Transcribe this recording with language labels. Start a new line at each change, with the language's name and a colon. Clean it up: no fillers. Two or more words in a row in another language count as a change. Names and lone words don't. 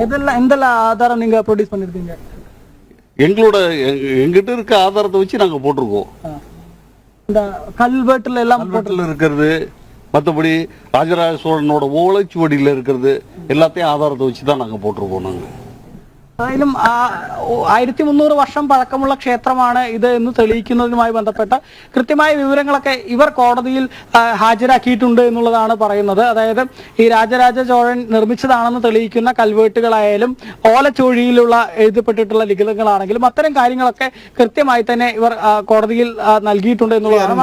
Tamil: இதெல்லாம் எந்த ஆதாரம் நீங்க ப்ரொடியூஸ் பண்ணியிருக்கீங்க? எங்கிட்ட இருக்க ஆதாரத்தை வச்சு நாங்கள் போட்டிருக்கோம். இந்த கல்வெட்டுல எல்லாம் இருக்கிறது, மற்றபடி ராஜராஜ சோழனோட ஓலைச்சுவடியில் இருக்கிறது எல்லாத்தையும் ஆதாரத்தை வச்சு தான் நாங்கள் போட்டிருக்கோம். நாங்கள்
Malayalam: ഏതായാലും 1300 വർഷം പഴക്കമുള്ള ക്ഷേത്രമാണ് ഇത് എന്ന് തെളിയിക്കുന്നതുമായി ബന്ധപ്പെട്ട കൃത്യമായ വിവരങ്ങളൊക്കെ ഇവർ കോടതിയിൽ ഹാജരാക്കിയിട്ടുണ്ട് എന്നുള്ളതാണ് പറയുന്നത്. അതായത് ഈ രാജരാജ ചോഴൻ നിർമ്മിച്ചതാണെന്ന് തെളിയിക്കുന്ന കൽവേട്ടുകളായാലും ഓലച്ചുവടിയിലുള്ള എഴുതപ്പെട്ടിട്ടുള്ള ലിഖിതങ്ങളാണെങ്കിലും അത്തരം കാര്യങ്ങളൊക്കെ കൃത്യമായി തന്നെ ഇവർ കോടതിയിൽ നൽകിയിട്ടുണ്ട് എന്നുള്ളതാണ്.